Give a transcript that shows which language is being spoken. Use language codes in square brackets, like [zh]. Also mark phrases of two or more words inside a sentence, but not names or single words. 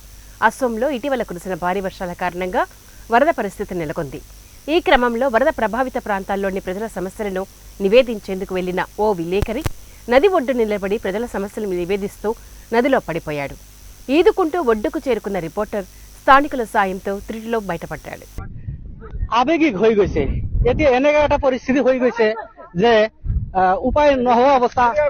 [te] అస్సాంలో ఇటీవల కురిసిన భారీ వర్షాల కారణంగా వరద పరిస్థితి నెలకొంది. ఈ క్రమంలో వరద ప్రభావిత ప్రాంతాల్లోని ప్రజల సమస్యలను నివేదించేందుకు వెళ్లిన ఓ విలేకరి నది ఒడ్డు నిలబడి ప్రజల సమస్యలను నివేదిస్తూ నదిలో పడిపోయాడు. ఈదుకుంటూ ఒడ్డుకు చేరుకున్న రిపోర్టర్ స్థానికుల సాయంతో త్రుటిలో బయటపడ్డాడు. [as] আবেগিক হৈ গৈছে এতিয়া এনেকা এটা পৰিস্থিতি হৈ গৈছে যে উপায় নোহোৱা অৱস্থা